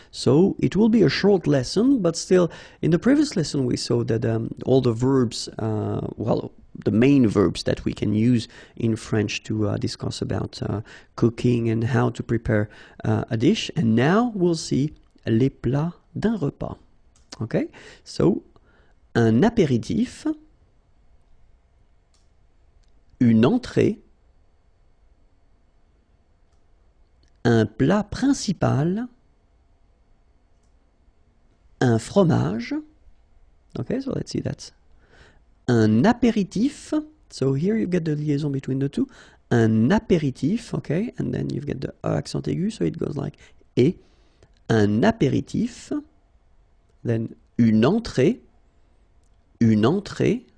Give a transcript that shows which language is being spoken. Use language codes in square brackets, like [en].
[en] So it will be a short lesson, but still, in the previous lesson we saw that all the verbs, the main verbs that we can use in French to discuss about cooking and how to prepare a dish. And now we'll see les plats d'un repas. [fr] Okay, so un apéritif, une entrée, un plat principal, un fromage. [en] Okay, so let's see that. Un apéritif. So here you get the liaison between the two. Un apéritif, okay, and then you get the accent aigu, so it goes like et. [fr] Un apéritif. Then une entrée. Une entrée.